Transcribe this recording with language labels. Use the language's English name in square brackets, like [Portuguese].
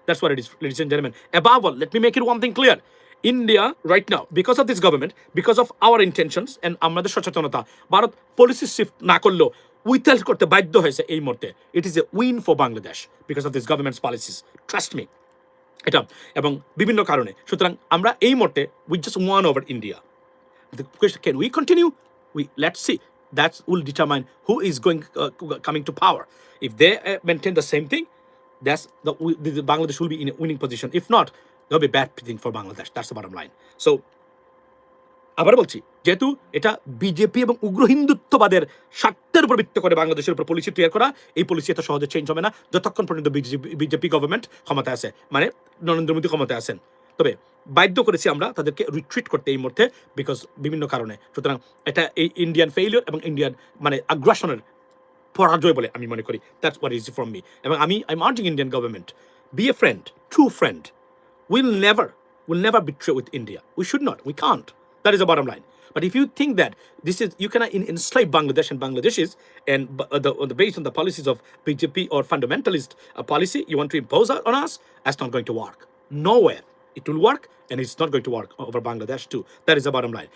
[English] That's what it is, ladies and gentleman. Above all, let me make it one thing clear, India right now, because of this government, because of our intentions and [Bangla] আমাদের সচেতনতা, Bharat policy shift না করলেও withheld করতে বাধ্য হয়েছে এই মুহূর্তে। [English] it is a win for Bangladesh because of this government's policies, trust me [Bangla] এটা, এবং বিভিন্ন কারণে। সুতরাং আমরা এই মুহূর্তে [English] We just won over India. The question, can we continue? Let's see. That will determine who is coming to power. If they maintain the same thing, the Bangladesh will be in a winning position. If not, there'll be a bad thing for Bangladesh. That's the bottom line. [Bangla] So, আবার বলছি, যেহেতু এটা BJP এবং উগ্র হিন্দুত্ববাদের স্বার্থের উপর ভিত্তি করে বাংলাদেশের উপর পলিসি তৈরি করা, এই পলিসি এত সহজে চেঞ্জ হবে না যতক্ষণ পর্যন্ত বিজেপি গভর্নমেন্ট ক্ষমতায় আছে, মানে নরেন্দ্র মোদী ক্ষমতায় আছেন। তবে বাধ্য করেছি আমরা তাদেরকে রিট্রিট করতে এই মুহূর্তে, বিকজ বিভিন্ন কারণে। সুতরাং এটা এই ইন্ডিয়ান ফেইলিয়র এবং ইন্ডিয়ান মানে আগ্রাসনের পরাজয় বলে আমি মনে করি। [English] That's what is from me. এবং I am urging Indian government, be a friend, true friend. We'll never betray with India. We should not. We can't. That is the bottom line. But if you think that this is, you cannot enslave Bangladesh and Bangladeshis, and based on the policies of BJP or fundamentalist policy you want to impose on us, that's not going to work. Nowhere it will work, and it's not going to work over Bangladesh too. That is the bottom line.